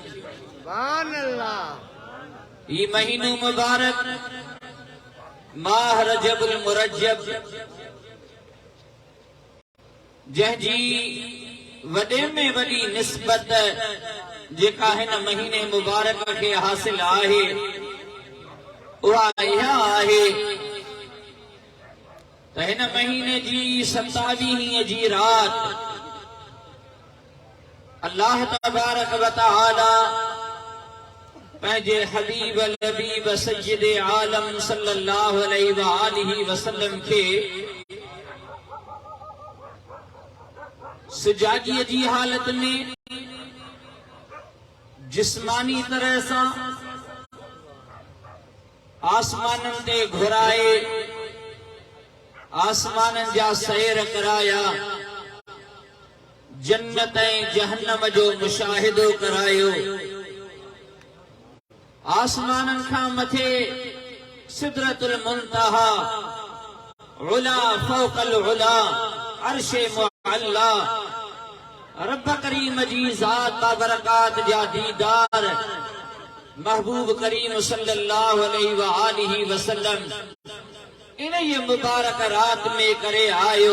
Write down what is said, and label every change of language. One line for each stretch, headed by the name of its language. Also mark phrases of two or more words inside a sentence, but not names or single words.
Sindhi: ही महीनो मुबारक माह रजबुल मुरज्जब जंहिंजी वॾे में वॾी निस्बत जेका हिन महीने मुबारक खे हासिल आहे उहा इहा आहे त हिन महीने जी 27 जी रात
Arabic: الله تبارك وتعالى
Sindhi: पंहिंजे हबीब लबीब सय्यद आलम
Arabic: صلى الله عليه وسلم
Sindhi: खे सुजागीअ जी हालत में जिस्मानी तरह सां आसमाननि ते घुराए आसमाननि जा सैर कराया, जन्नत ऐं जहन्नम जो मुशाहिदो करायो। आसमाननि खां मथे सिदरतुल मुंतहा
Arabic: العلا فوق العلا
Sindhi: अर्शे मुअल्ला रब करीम जी ज़ात बाबरकात जा दीदार महबूब करीम
Arabic: صلى الله عليه وسلم
Sindhi: इन ये मुबारक रात में करे आयो।